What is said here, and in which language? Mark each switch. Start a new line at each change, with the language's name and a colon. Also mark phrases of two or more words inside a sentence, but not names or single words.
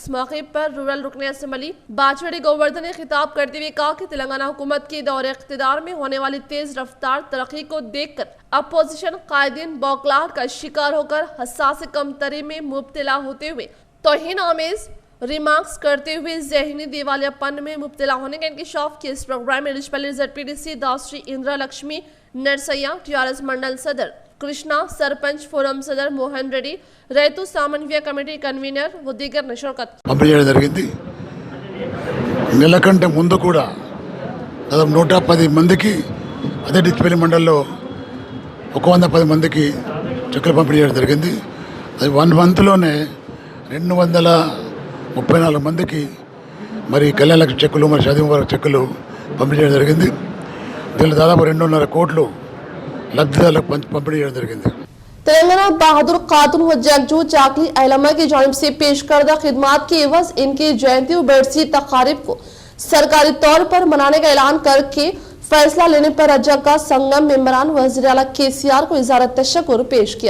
Urdu: اس موقع پر رورل رکن اسمبلی باجواڑی گووردھن نے خطاب کرتے ہوئے کہا کہ تلنگانہ حکومت کے دور اقتدار میں ہونے والی تیز رفتار ترقی کو دیکھ کر اپوزیشن قائدین بوکھلاہٹ کا شکار ہو کر احساس کمتری میں مبتلا ہوتے ہوئے توہین آمیز ریمارکس کرتے ہوئے ذہنی دیوالیہ پن میں مبتلا ہونے کا انکشاف کیا. اس پروگرام میں رشپلی ZPDC داسری اندرا لکشمی نرسیا، ٹی آر ایس منڈل صدر کرشنا، سرپنچ فورم صدر موہن ریڈی,
Telugu: రైతు సమన్వయ కమిటీ కన్వీనర్
Urdu: و دیگر نے شرکت.
Telugu: పంపిణీ చేయడం జరిగింది। నెల కంటే ముందు కూడా దాదాపు 110 మందికి అదే డిచ్పల్లి మండలంలో 110 మందికి చెక్కులు పంపిణీ చేయడం జరిగింది. అది 1 మంత్లోనే 234 మందికి మరి కళ్యాణ లక్ష్మి చెక్కులు, మరి షాదీ ముబారక్ చెక్కులు పంపిణీ చేయడం జరిగింది. దీనిలో దాదాపు 2.5 కోట్లు లబ్ధిదారులకు పంపిణీ చేయడం జరిగింది.
Urdu: تلنگانہ بہادر خاتون و جنگجو چاکلی اہلما کی جانب سے پیش کردہ خدمات کی عوض ان کی جینتی و برسی تقاریب کو سرکاری طور پر منانے کا اعلان کر کے فیصلہ لینے پر رجا کا سنگم ممبران وزیر اعلیٰ KCR کو اظہار تشکر پیش کیا.